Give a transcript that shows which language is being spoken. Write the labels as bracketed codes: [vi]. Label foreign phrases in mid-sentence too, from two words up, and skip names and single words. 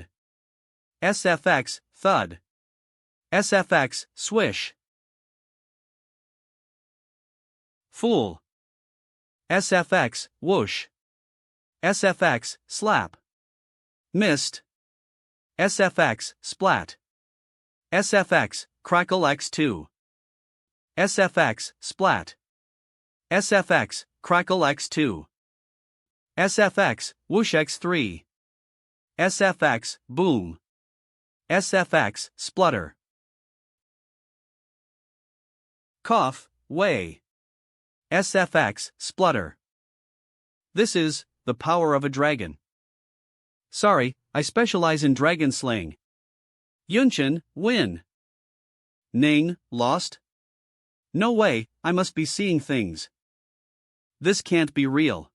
[en] SFX, thud. SFX, swish. Fool. SFX, whoosh. SFX, slap. Missed. SFX, splat. SFX, crackle X2. SFX, splat. SFX, Crackle x2. SFX, whoosh x3. SFX, boom. SFX, splutter. Cough, way. SFX, splutter. This is the power of a dragon. Sorry, I specialize in dragon slaying. Yunshin, win. Ning, lost? No way, I must be seeing things. This can't be real.